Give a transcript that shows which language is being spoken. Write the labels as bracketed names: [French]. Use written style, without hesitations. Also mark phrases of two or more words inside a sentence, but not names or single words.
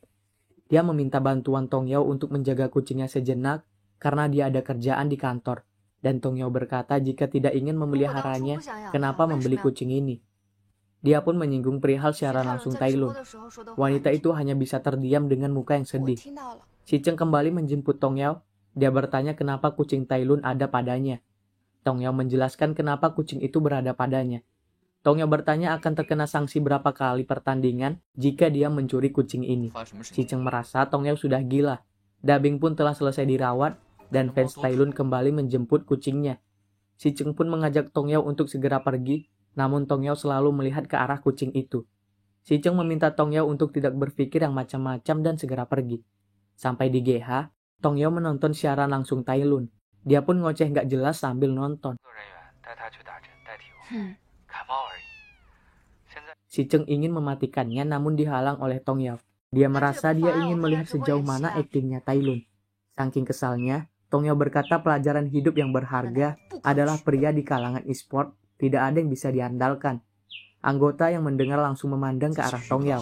[Indonesian] Dia meminta bantuan Tongyao untuk menjaga kucingnya sejenak karena dia ada kerjaan di kantor. Dan Tongyao berkata jika tidak ingin memeliharanya, kenapa membeli kucing ini? Dia pun menyinggung perihal secara langsung Tailun. Wanita itu hanya bisa terdiam dengan muka yang [Chinese] 我 [Indonesian] sedih. [Chinese] 听到了。 [Indonesian] Si Cheng kembali menjemput Tongyao. Dia bertanya kenapa kucing Tailun ada padanya. Tongyao menjelaskan kenapa kucing itu berada padanya. Tongyao bertanya akan terkena sanksi berapa kali pertandingan jika dia mencuri kucing ini. [Chinese] 发生什么事 [Indonesian] Si Cheng merasa Tongyao sudah gila. Dabing pun telah selesai dirawat dan fans Tailun kembali menjemput kucingnya. Si Cheng pun mengajak Tongyao untuk segera pergi, namun Tongyao selalu melihat ke arah kucing itu. Si Cheng meminta Tongyao untuk tidak berpikir yang macam-macam dan segera pergi. Sampai di GH, Tongyao menonton siaran langsung Tailun. Dia pun ngoceh nggak jelas sambil nonton. [Chinese] 工作人员带他去打针代替我，嗯，感冒而已。现在 [Indonesian] Si Cheng ingin mematikannya namun dihalang oleh Tongyao. Dia merasa dia ingin melihat sejauh mana aktingnya Tailun. Saking kesalnya, Tongyao berkata pelajaran hidup yang berharga adalah pria di kalangan e-sport tidak ada yang bisa diandalkan. Anggota yang mendengar langsung memandang ke arah Tongyao.